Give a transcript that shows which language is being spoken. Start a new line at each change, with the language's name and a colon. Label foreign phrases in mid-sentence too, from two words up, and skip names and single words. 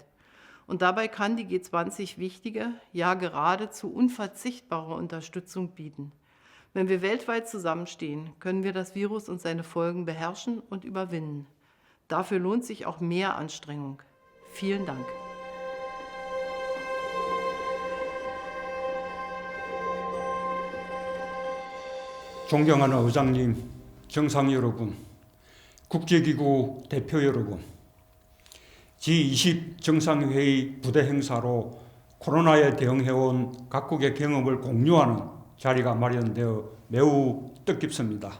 German: Und dabei kann die G20 wichtige, ja geradezu unverzichtbare Unterstützung bieten. Wenn wir weltweit zusammenstehen, können wir das Virus und seine Folgen beherrschen und überwinden. Dafür lohnt sich auch mehr Anstrengung. Vielen Dank.
Korean: 존경하는 의장님, 정상 여러분, 국제기구 대표 여러분, G20 정상회의 부대 행사로 코로나에 대응해온 각국의 경험을 공유하는 자리가 마련되어 매우 뜻깊습니다.